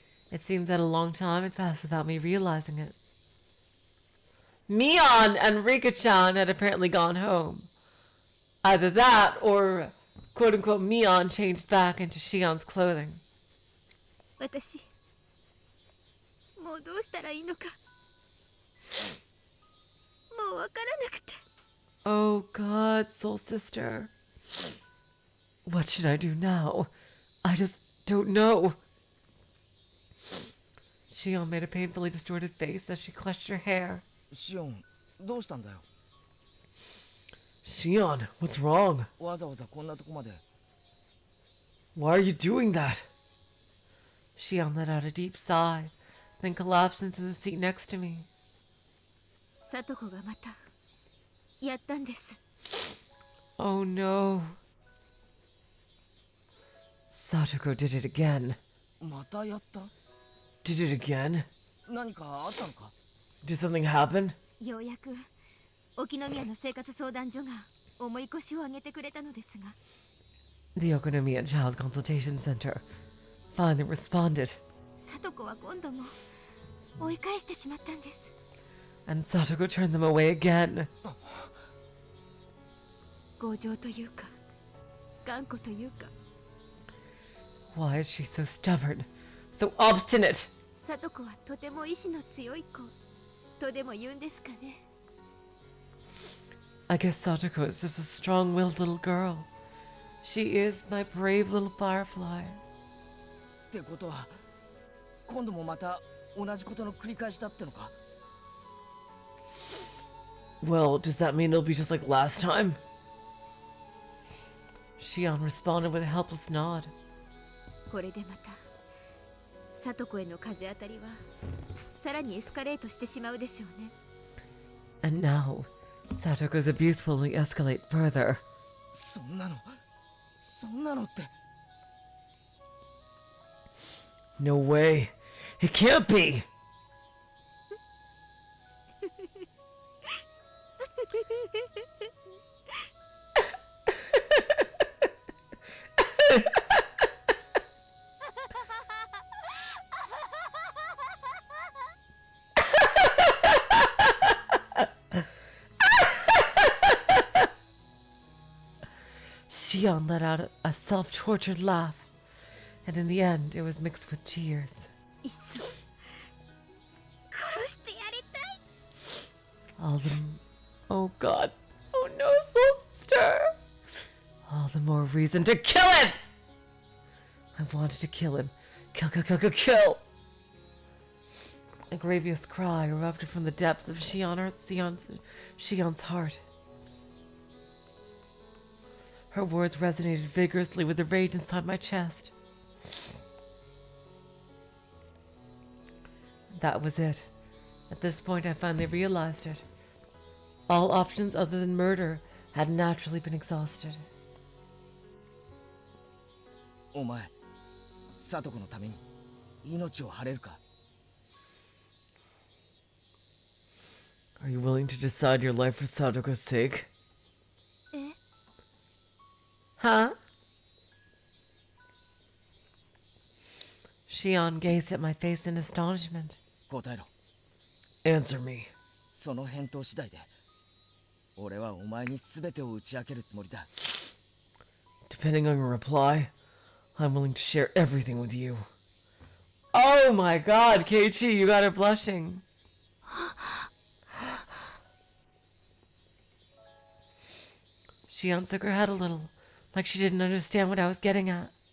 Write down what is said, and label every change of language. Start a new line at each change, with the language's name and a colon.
English: It seems that a long time had passed without me realizing it. Mion and Rika-chan had apparently gone home. Either that or, quote-unquote, Mion changed back into Shion's clothing.
Japanese: 私もうどうしたらいいのかもうわからなくて
English: Oh God, soul sister. What should I do now? I just don't know. Shion made a painfully distorted face as she clutched her hair.
Japanese: シオン、どうしたんだよ。
English: Shion, what's wrong?
Japanese: わざわざこんなとこまで。
English: Why are you doing that? Shion let out a deep sigh, then collapsed into the seat next to me.
Japanese: サトコがまたやったんです
English: Oh no. Satoko did it again.
Japanese: またやった？
English: Did it again?
Japanese: 何かあったのか？
English: Did something happen?
Japanese: ようやく沖宮の生活相談所が重い腰を上げてくれたのですが
English: The Okonomiya Child Consultation Center finally responded,
Japanese: サトコは今度も追い返してしまったんです
English: and Satoko turned them away again.
Japanese: 強情というか頑固というか
English: Why is she so stubborn? So obstinate?
Japanese: サトコはとても意志の強い子とでも言うんですかね
English: I guess Satoko is just a strong-willed little girl. She is my brave little firefly.
Japanese: ってことは、今度もまた同じことの繰り返しだってのか？
English: Well, does that mean it'll be just like last time? Shion responded with a helpless nod.
Japanese: これでまたサトコへの風当たりはさらにエスカレートしてしまうでしょうね
English: And now, Satoko's abuse will only escalate further.
Japanese: そんなのって。
English: No way. It can't be! Shion let out a self-tortured laugh, and in the end, it was mixed with tears.
Japanese: いっそ殺してやりたい
English: All the... Oh God. Oh no, soul sister. All the more reason to kill him! I wanted to kill him. Kill, kill, kill, kill, kill! A grievous cry erupted from the depths of Shion's heart. Her words resonated vigorously with the rage inside my chest. That was it. At this point, I finally realized it. All options other than murder had naturally been exhausted.
Japanese: お前、サトコのために命を張れるか？
English: Are you willing to decide your life for Satoko's sake? え Huh? Shion gazed at my face in astonishment.
Japanese: 答えろ。
English: Answer me.
Japanese: その返答次第で、俺はお前に全てを打ち明けるつもりだ。
English: Depending on your reply, I'm willing to share everything with you. Oh my God, Keiichi, you got her blushing. Shion shook her head a little, like she didn't understand what I was getting at.